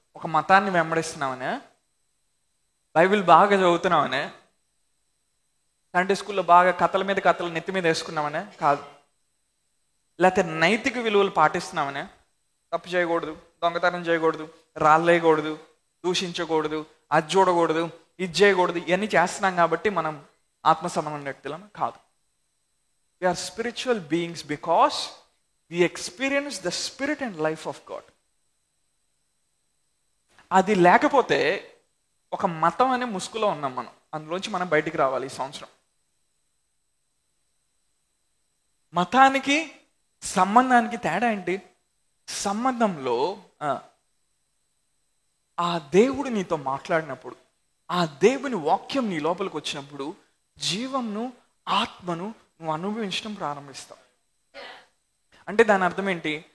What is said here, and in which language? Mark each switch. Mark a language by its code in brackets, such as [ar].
[te] ఒక మతాన్ని వెంబడిస్తున్నామనే, బైబిల్ బాగా చదువుతున్నామనే, సండే స్కూల్లో బాగా కథల మీద కథలు నెత్తి మీద వేసుకున్నామనే కాదు. లేకపోతే నైతిక విలువలు పాటిస్తున్నామనే, తప్పు చేయకూడదు, దొంగతనం చేయకూడదు, రాళ్ళేయకూడదు, దూషించకూడదు, అది చూడకూడదు, ఇది చేయకూడదు, ఇవన్నీ చేస్తున్నాం కాబట్టి మనం ఆత్మ సంబంధమైన వ్యక్తులం కాదు. [en] We are spiritual beings because we experience the spirit and life of God. [te] అది లేకపోతే ఒక మతం అనే ముసుగులో ఉన్నాం మనం. అందులోంచి మనం బయటికి రావాలి ఈ సంవత్సరం. మతానికి సంబంధానికి తేడా ఏంటి? సంబంధంలో ఆ దేవుడు నీతో మాట్లాడినప్పుడు, ఆ దేవుని వాక్యం నీ లోపలికి వచ్చినప్పుడు జీవంను, ఆత్మను నువ్వు అనుభవించడం ప్రారంభిస్తావు. అంటే దాని అర్థం ఏంటి?